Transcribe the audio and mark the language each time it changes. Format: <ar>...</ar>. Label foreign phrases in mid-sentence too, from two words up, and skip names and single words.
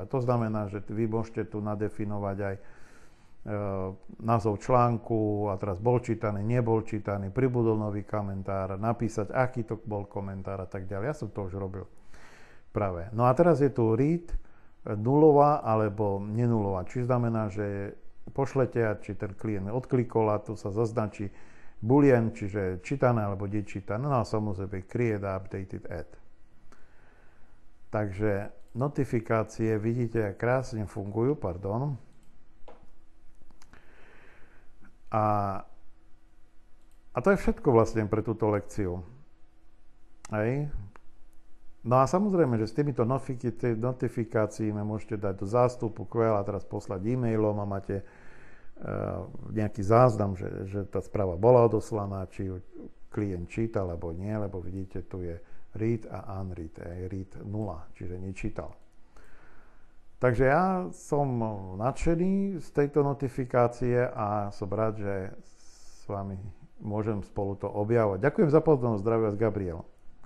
<sk>To znamená, že vy môžete tu nadefinovať aj názov článku a teraz bol čítaný, nebol čítaný, pribudol nový komentár, napísať, aký to bol komentár a tak ďalej. Ja som to už robil práve. No a teraz je tu read nulová alebo nenulová. Či znamená, že pošlete, či ten klient odklikol a tu sa zaznačí boolean, čiže čítané alebo nečítané. No a samozrejme create a</sk> <en>updated ad.</en> <sk>Takže notifikácie, vidíte, krásne fungujú, A to je všetko vlastne pre túto lekciu. Hej. No a samozrejme, že s týmito notifikáciami môžete dať do zástupu QL a teraz poslať e-mailom a máte nejaký záznam, že tá správa bola odoslaná, či ju klient čítal alebo nie, lebo vidíte, tu je read a unread. Read 0, čiže nečítal. Takže ja som nadšený z tejto notifikácie a som rád, že s vami môžem spolu to objavovať. Ďakujem za pozornosť, zdravím vás, Gabriel.</sk>